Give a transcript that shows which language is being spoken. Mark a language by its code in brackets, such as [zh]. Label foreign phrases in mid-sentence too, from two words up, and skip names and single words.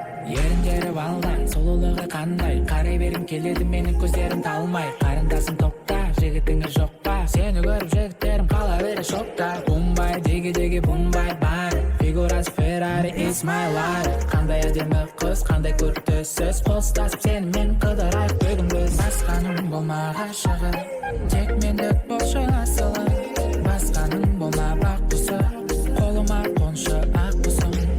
[kk] Еріндері балдай, сұлулығы қандай, қарай бергім келеді менің көздерім талмай. Қарындасым, тоқта, жігітіңіз жоқ па? Сені көріп, жігіттерім қала бере шокта. Бумбай, диги, диги, бумбай, бар. [en] Фигурасы Ferrari, it's my life. [kk] Қандай әдемі қыз, қандай көрікті сөз. Қол ұстасып сенімен қыдырайық бүгін біз. Басқаның болма ғашығы, тек мендік болшы асылы. Басқаның болма бақ құсы, қолыма қоншы ақ құсым.